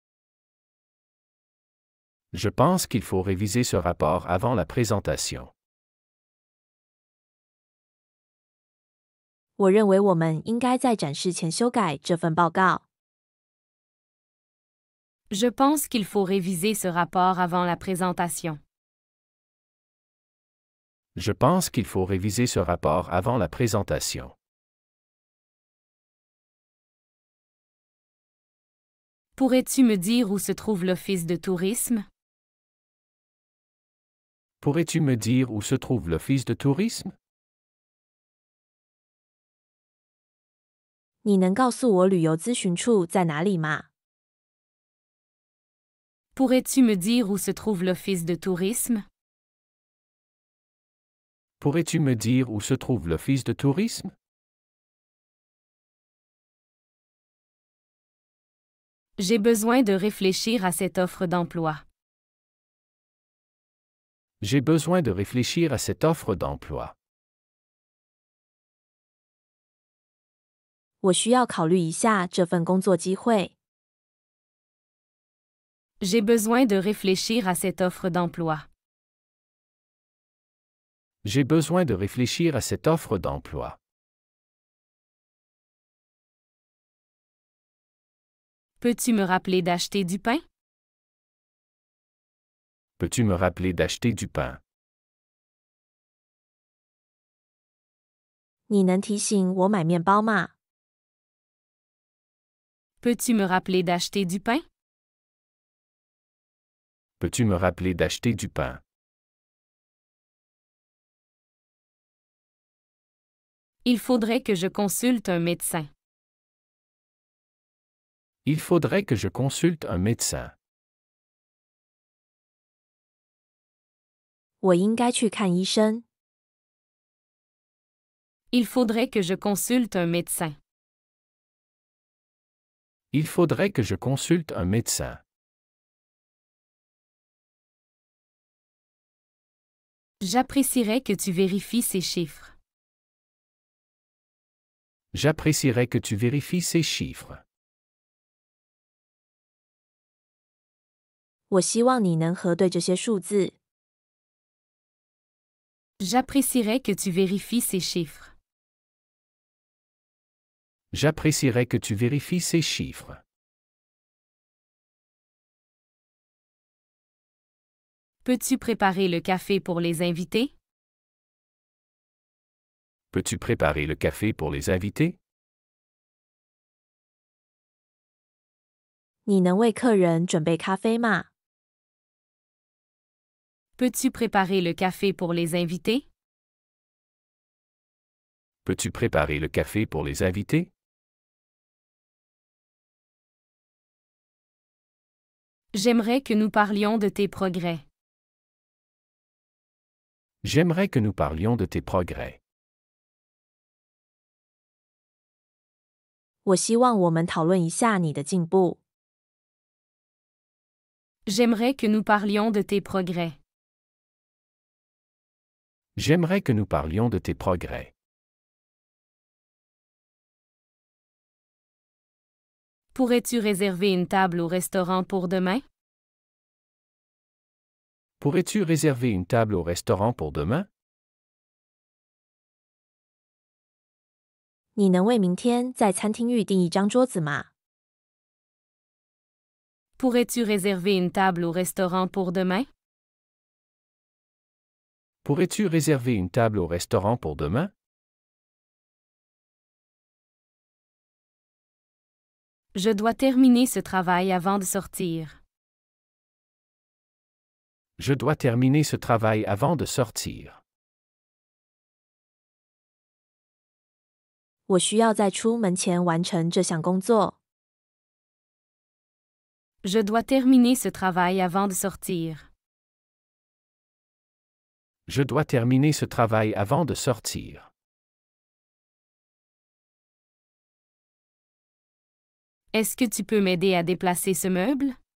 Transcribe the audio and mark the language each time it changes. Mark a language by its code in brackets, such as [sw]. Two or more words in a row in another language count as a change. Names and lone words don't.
[fr] Je pense qu'il faut réviser ce rapport avant la présentation. [zh] 我认为我们应该在展示前修改这份报告。 [fr] Je pense qu'il faut réviser ce rapport avant la présentation. Je pense qu'il faut réviser ce rapport avant la présentation. Pourrais-tu me dire où se trouve l'office de tourisme? Pourrais-tu me dire où se trouve l'office de tourisme? [zh] 你能告诉我旅游咨询处在哪里吗？ [fr] Pourrais-tu me dire où se trouve l'office de tourisme? Pourrais-tu me dire où se trouve l'office de tourisme? J'ai besoin de réfléchir à cette offre d'emploi. J'ai besoin de réfléchir à cette offre d'emploi. [zh] 我需要考虑一下这份工作机会。 [fr] J'ai besoin de réfléchir à cette offre d'emploi. J'ai besoin de réfléchir à cette offre d'emploi. Peux-tu me rappeler d'acheter du pain? Peux-tu me rappeler d'acheter du pain? [zh] 你能提醒我买面包吗？ [fr] Peux-tu me rappeler d'acheter du pain? Peux-tu me rappeler d'acheter du pain? Il faudrait que je consulte un médecin. Il faudrait que je consulte un médecin. [zh] 我应该去看医生。 [fr] Il faudrait que je consulte un médecin. Il faudrait que je consulte un médecin. J'apprécierais que tu vérifies ces chiffres. J'apprécierais que tu vérifies ces chiffres. [zh] 我希望你能核对这些数字。 [fr] J'apprécierais que tu vérifies ces chiffres. J'apprécierais que tu vérifies ces chiffres. Peux-tu préparer le café pour les invités? Peux-tu préparer le café pour les invités? [zh] 你能为客人准备咖啡吗？ [fr] Peux-tu préparer le café pour les invités? Peux-tu préparer le café pour les invités? J'aimerais que nous parlions de tes progrès. J'aimerais que nous parlions de tes progrès. [zh] 我希望我们讨论一下你的进步。 [fr] J'aimerais que nous parlions de tes progrès. J'aimerais que nous parlions de tes progrès. Pourrais-tu réserver une table au restaurant pour demain? Pourrais-tu réserver une table au restaurant pour demain? [zh] 你能为明天在餐厅预订一张桌子吗？ [fr] Pourrais-tu réserver une table au restaurant pour demain? Pourrais-tu réserver une table au restaurant pour demain? Je dois terminer ce travail avant de sortir. Je dois terminer ce travail avant de sortir. [zh] 我需要在出门前完成这项工作。 [fr] Je dois terminer ce travail avant de sortir. Je dois terminer ce travail avant de sortir. Est-ce que tu peux m'aider à déplacer ce meuble?